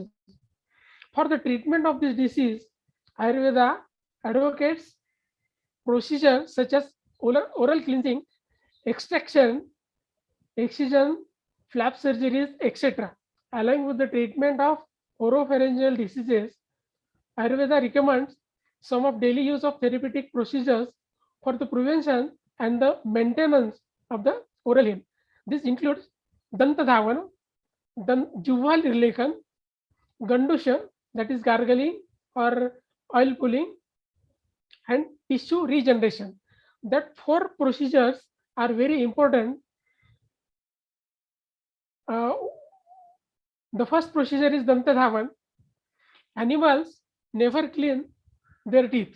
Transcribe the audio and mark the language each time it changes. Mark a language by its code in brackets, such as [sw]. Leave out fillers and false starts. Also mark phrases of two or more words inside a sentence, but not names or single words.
[en] For the treatment of this disease, Ayurveda advocates procedures such as oral cleansing, extraction, excision, flap surgeries, etc. Along with the treatment of oropharyngeal diseases, Ayurveda recommends some of daily use of therapeutic procedures for the prevention and the maintenance of the oral health. This includes [sa] Danta Dhavan, [en] then juval irlekan, gandusha, that is gargling or oil pulling, and tissue regeneration. That 4 procedures are very important. The first procedure is Dantadhavan. Animals never clean their teeth.